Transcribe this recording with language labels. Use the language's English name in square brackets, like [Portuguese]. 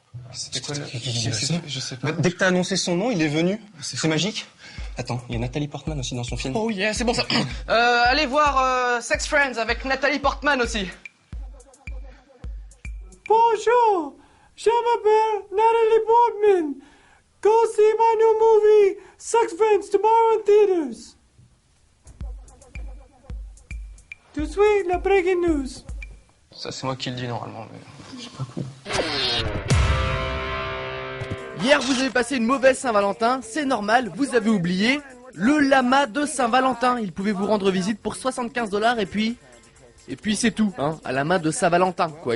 [French] Je sais pas. Dès que t'as annoncé son nom, il est venu. C'est magique. Attends, il y a Nathalie Portman aussi dans son film. [English] Oh yeah, [French] c'est bon ça. Allez voir Sex Friends avec Nathalie Portman aussi. Bonjour, je m'appelle Nathalie Portman. [English] Go see my new movie Sex Friends tomorrow in theaters. [French] Tout de suite, la breaking news. Ça, c'est moi qui le dis normalement, mais c'est pas cool. Hier, vous avez passé une mauvaise Saint-Valentin, c'est normal, vous avez oublié Le lama de Saint-Valentin. Il pouvait vous rendre visite pour 75 $ et puis c'est tout, hein, à la main de Saint-Valentin, quoi.